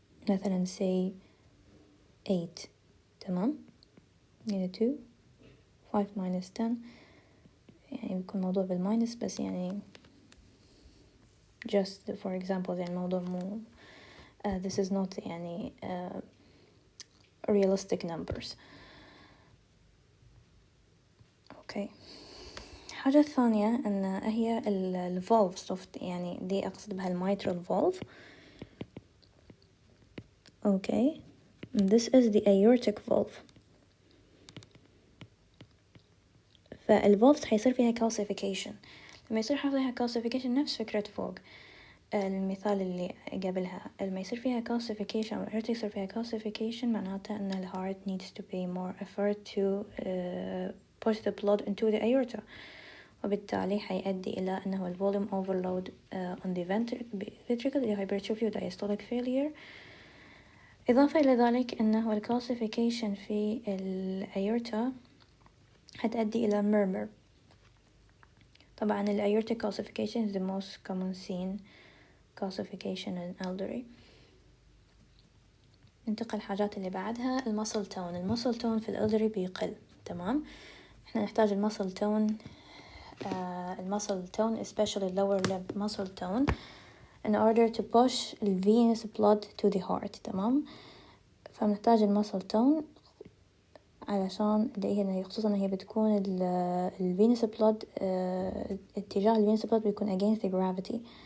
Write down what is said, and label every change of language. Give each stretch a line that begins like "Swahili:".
Arabic: مثلا say 8 تمام، يعني 2 5 minus 10 يعني بيكون موضوع بالماينس، بس يعني
English: just for example
Arabic: يعني الموضوع مو
English: this is not
Arabic: يعني
English: realistic numbers. okay.
Arabic: حاجة الثانية أن هي ال valves يعني دي أقصد بها الميترال valve. okay.
English: this is the aortic valve.
Arabic: فالvalves حيصير فيها calcification. لما يصير فيها calcification نفس فكرة فوق المثال اللي قبلها، لما يصير فيها calcification أو الأورتيك يصير فيها calcification معناته أن
English: the heart needs to pay more effort to push the blood into the aorta،
Arabic: وبالتالي حيؤدي إلى أنه ال
English: volume overload on the ventricle
Arabic: اللي hypertrophy و diastolic failure. إضافة إلى ذلك أنه ال calcification في الأيورتا هتؤدي إلى murmur. طبعا
English: ال aortic calcification is the most common seen calcification in elderly.
Arabic: ننتقل الحاجات اللي بعدها المسل تون. المسل تون في الالدري بيقل تمام. احنا نحتاج المسل تون المسل تون
English: especially lower limb muscle tone in order to push the venous blood to the heart
Arabic: تمام. فنحتاج المسل تون علشان اللي هي خصوصا هي بتكون ال venous blood اتجاه ال venous blood بيكون
English: against the gravity.